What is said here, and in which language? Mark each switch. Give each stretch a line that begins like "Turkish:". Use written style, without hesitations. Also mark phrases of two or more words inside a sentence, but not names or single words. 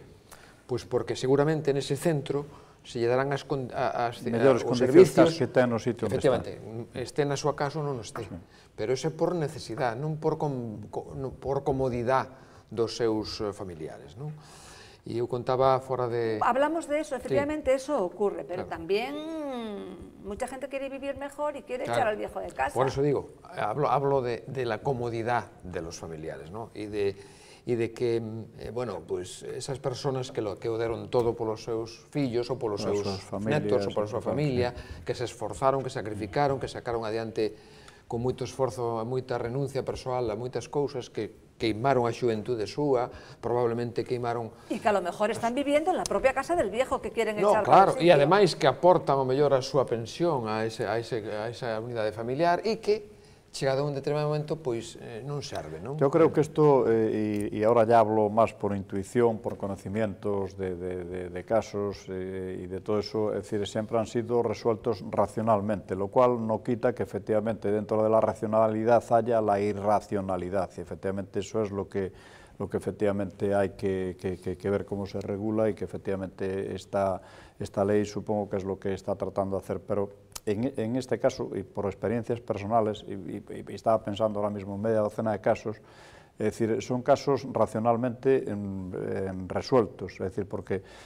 Galician: Pois porque seguramente nese centro se lle darán os servicios que ten no sitio onde está. Efectivamente, este na súa casa ou non este, pero ese por necesidade, non por comodidade dos seus familiares, non? E eu contaba fora de...
Spanish: Hablamos de eso, efectivamente eso ocurre, pero también mucha gente quiere vivir mejor y quiere echar al viejo de casa. Por eso digo, hablo de la comodidad de los familiares, ¿no? Y de que, bueno, pues esas personas que
Galician: o deron todo polos seus fillos ou polos seus netos ou pola súa familia, que se esforzaron, que sacrificaron, que sacaron adiante con moito esforzo, a moita renuncia persoal, a moitas cousas que queimaron a xuventude súa, probablemente queimaron...
Spanish: E que a lo mejor están viviendo en la propia casa del viejo que quieren echar. No,
Galician: claro, e ademais que aportan o mellor a súa pensión a esa unidade familiar e que chegado a un determinado momento, pois non serve, non?
Spanish: Yo creo que isto, e ahora ya hablo máis por intuición, por conocimientos de casos e de todo eso, es decir,
Galician: sempre han
Spanish: sido resueltos racionalmente, lo cual no quita que efectivamente dentro de la racionalidad haya la irracionalidad, y efectivamente eso es lo que efectivamente hay que ver cómo se regula y que efectivamente esta ley supongo que es lo que está tratando de hacer, pero en este caso, y por experiencias personales, y estaba pensando ahora mismo en media docena de casos, es decir, son casos racionalmente resueltos, es decir, porque,